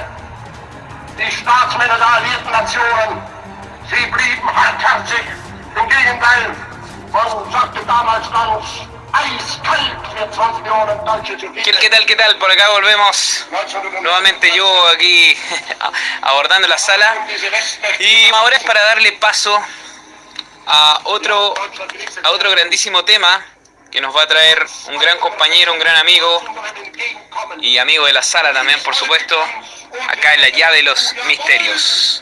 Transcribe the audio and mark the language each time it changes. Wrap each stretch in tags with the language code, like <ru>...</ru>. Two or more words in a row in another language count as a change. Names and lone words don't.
<de>Die Staatsmänner der alliierten Nationen, sie blieben hartherzig. Im Gegenteil, man sagte damals ganz eiskalt für 20 Millionen Deutsche zu viel.</de> <es>¿Qué tal? ¿Qué tal? Por acá volvemos nuevamente yo aquí abordando la sala y ahora es para darle paso a otro grandísimo tema que nos va a traer un gran compañero, un gran amigo y amigo de la sala también, por supuesto, acá en la llave de los misterios.</es>